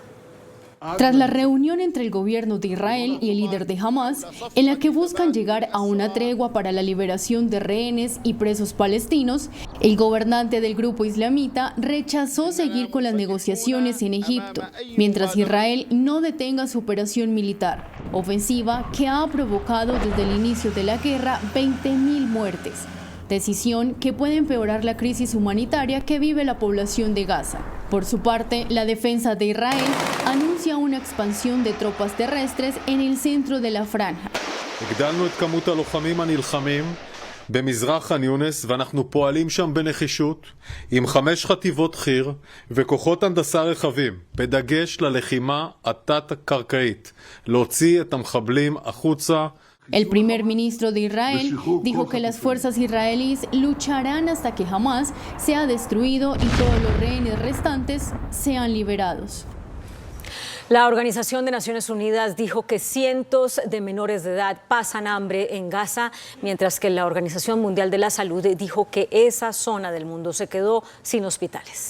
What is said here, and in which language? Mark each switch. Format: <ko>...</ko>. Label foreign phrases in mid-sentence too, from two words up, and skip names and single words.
<es>Tras la reunión entre el gobierno de Israel y el líder de Hamás, en la que buscan llegar a una tregua para la liberación de rehenes y presos palestinos, el gobernante del grupo islamita rechazó seguir con las negociaciones en Egipto, mientras Israel no detenga su operación militar, ofensiva que ha provocado desde el inicio de la guerra 20.000 muertes. Decisión que puede empeorar la crisis humanitaria que vive la población de Gaza. Por su parte, la defensa de Israel anuncia una expansión de tropas terrestres en el centro de la franja.</es> <he>במזרח ח'אן יונס, ואנחנו פועלים שם בנחישות עם 5 חטיבות חי"ר וכוחות הנדסה רחבים, בדגש ללחימה התת-קרקעית, להוציא את המחבלים החוצה.</he> <es>El primer ministro de Israel dijo que las fuerzas israelíes lucharán hasta que Hamas sea destruido y todos los rehenes restantes sean liberados. La Organización de Naciones Unidas dijo que cientos de menores de edad pasan hambre en Gaza, mientras que la Organización Mundial de la Salud dijo que esa zona del mundo se quedó sin hospitales.</es>